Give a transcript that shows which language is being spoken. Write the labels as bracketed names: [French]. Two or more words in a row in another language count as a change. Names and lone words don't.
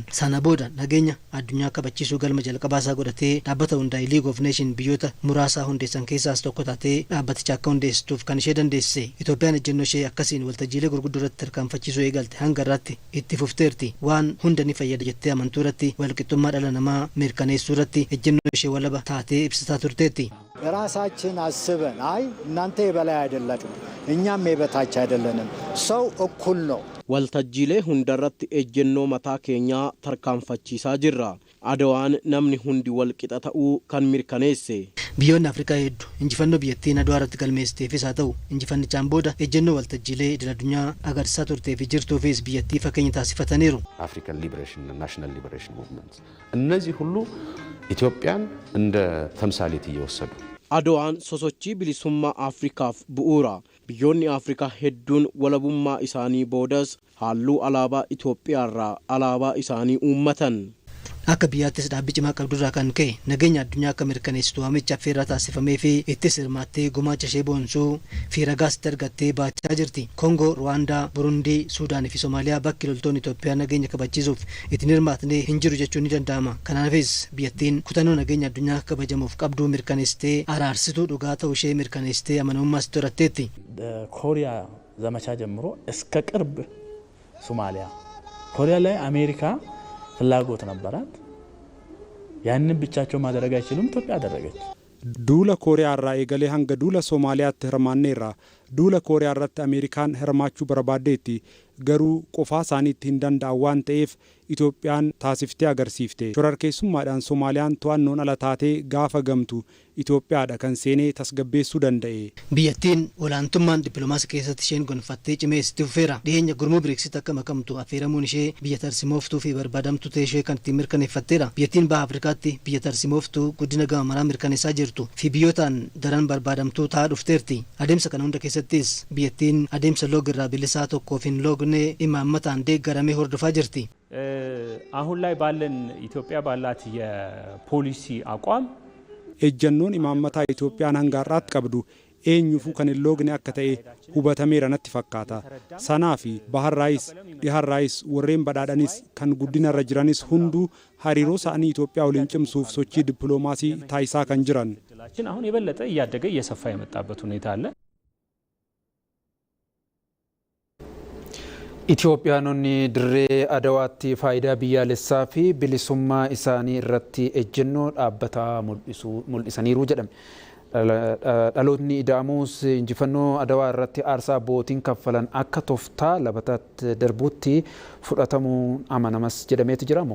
[Oromo] Sana booda nageenya addunyaa kabachiisuu galma jalqabaasaa godhatee dhaabbata hundaa'e League of Nations biyyoota muraasaa hundeessan keessaas tokko taatee dhaabbaticha akka hundeessituuf kan ishee dandeessise. Itoophiyaan ejjennoo ishee akkasiin waltajjiilee gurguddoo irratti tarkaanfachiisuu eegalte hanga irratti itti fufteerti. Waan hunda ni fayyada jettee amantuu irratti walqixxummaa dhala namaa mirkaneessuu irratti ejjennoo ishee walaba taatee ibsitaa turteetti. [Amharic] ራሳችን አስበን አይ እናንተ የበላይ አይደላችሁ እኛም የበታች አይደለንም ሰው እኩል ነው [Oromo] waltajjiilee hundarratti ejjennoo mataa keenyaa tarkaanfachiisaa jirra. Adawaan namni hundi wal qixa ta'uu kan mirkaneesse. Biyyoonni Afrikaa hedduu injifannoo biyyattiin Adawaa irratti galmeessiteefis haa ta'u injifannichaan booda ejjennoo waltajjiilee idil addunyaa agarsiisaa turtee fi jirtuufis biyyattii fakkeenya taasifataniiru. [English] African Liberation and National Liberation Movements [Amharic] እነዚህ ሁሉ ኢትዮጵያን እንደ ተምሳሌት እየወሰዱ [Oromo] Adawaan sosochii bilisummaa Afrikaaf bu'uura. Biyyoonni Afrikaa hedduun walabummaa isaanii boodas halluu alaabaa Itoophiyaarraa alaabaa isaanii uummatan. akka biyyaattis dhaabbii cimaa qabdurraa kan ka'e nageenya addunyaa akka mirkaneessitu waamicha affeerraa taasifamee fi ittis hirmaattee gumaacha ishee boonsuu fi ragaas argattee baachaa jirti. Koongoo, Ruwaandaa, Burundii, Suudaanii fi Somaaliyaa bakki loltoonni Itoophiyaa nageenya kabachiisuuf ittiin hirmaatnee hin jiru jechuun ni danda'ama. Kanaafis biyyattiin kutannoo nageenya addunyaa kabajamuuf qabduu mirkaneessitee araarsituu dhugaa ta'uu ishee mirkaneessitee amanamummaas toratteetti. [Amharic] ኮሪያ ዘመቻ ጀምሮ እስከ ቅርብ ሶማሊያ ኮሪያ ላይ አሜሪካ ፍላጎት ነበራት። ያንን ብቻቸው ማድረግ አይችሉም። ኢትዮጵያ አደረገች። [Oromo] duula kooriyaa irraa eegalee hanga duula soomaaliyaatti hirmaanneerra. duula kooriyaa irratti ameerikaan hirmaachuu barbaaddeetti garuu qofaa isaaniitti hin danda'an waan ta'eef Itoophiyaan taasiftee agarsiifte. Shorarkeessummaadhaan Soomaaliyaan to'annoon ala taatee gaafa gamtu Itoophiyaadha kan seenee tasgabbeessuu danda'e. Biyyattiin olaantummaan dippiloomaasii keessatti isheen gonfattee cimeessiti fufeera. Dhiyeenya gurmuu Biriksitti akka makamtu affeeramuun ishee biyya tarsiimooftuu fi barbaadamtuu ta'e ishee kan ittiin mirkaneeffatteedha. Biyyattiin baha Afrikaatti biyya tarsiimooftuu guddina gama maraa mirkaneessaa jirtu fi biyyootaan daran barbaadamtuu ta'aa dhufteerti. Adeemsa kana hunda keessattis biyyattiin adeemsa loogirraa bilisaa tokkoof hin loogne imaammataan deeggaramee hordofaa jirti. [Amharic] አሁን ላይ ባለን ኢትዮጵያ ባላት የፖሊሲ አቋም [Oromo] ejjannoon imaammataa Itoophiyaan hanga har'aatti qabdu eenyuufuu kan hin loogne akka ta'e hubatameera natti fakkaata. Sanaa fi baharraayis dhiharraayis warreen badhaadhanis kan guddinarra jiranis hunduu hariiroo isaanii Itoophiyaa waliin cimsuuf sochii dippiloomaasii taasisaa kan jiran. [Amharic] አሁን የበለጠ እያደገ እየሰፋ የመጣበት ሁኔታ አለ። [Oromo] Itoophiyaanonni dirree Adawaatti faayidaa biyyaalessaa fi bilisummaa isaanii irratti ejjennoo dhaabbataa mul'isaniiru jedhame. Dhalootni ida'amuus injifannoo Adawaa irratti aarsaa abbootiin kaffalan akka tooftaa labataatti darbuutti fudhatamuun amanamas jedhameeti jira.